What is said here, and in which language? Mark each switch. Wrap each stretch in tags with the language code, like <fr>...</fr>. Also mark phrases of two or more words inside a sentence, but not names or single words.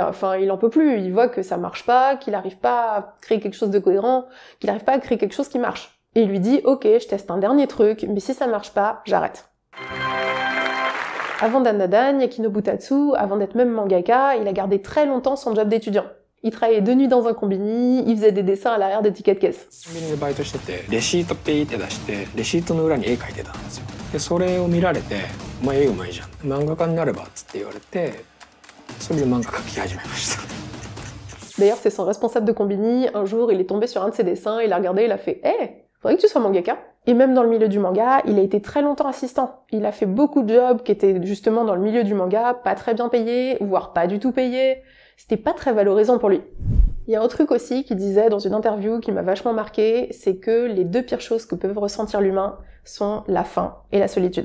<fr>Enfin, il en peut plus, il voit que ça marche pas, qu'il arrive pas à créer quelque chose de cohérent, qu'il arrive pas à créer quelque chose qui marche. Et il lui dit, ok, je teste un dernier truc, mais si ça marche pas, j'arrête. Avant Dandadan, Yakinobu Tatsu, avant d'être même mangaka, il a gardé très longtemps son job d'étudiant. Il travaillait de nuit dans un combini, il faisait des dessins à l'arrière des tickets de caisse.</fr> <ja>コンビニでバイトしててレシートペイって出してレシートの裏に絵描いてたんですよでそれを見られて「お前絵うまいじゃん漫画家になれば」っつって言われてそれで漫画描き始めました</ja> <fr>D'ailleurs, c'est son responsable de combini, un jour il est tombé sur un de ses dessins, il a regardé, il a fait « Hey, faudrait que tu sois mangaka !» Et même dans le milieu du manga, il a été très longtemps assistant. Il a fait beaucoup de jobs qui étaient justement dans le milieu du manga, pas très bien payés, voire pas du tout payés. C'était pas très valorisant pour lui. Il y a un truc aussi qu'il disait dans une interview qui m'a vachement marqué, c'est que les deux pires choses que peut ressentir l'humain sont la faim et la solitude.</fr>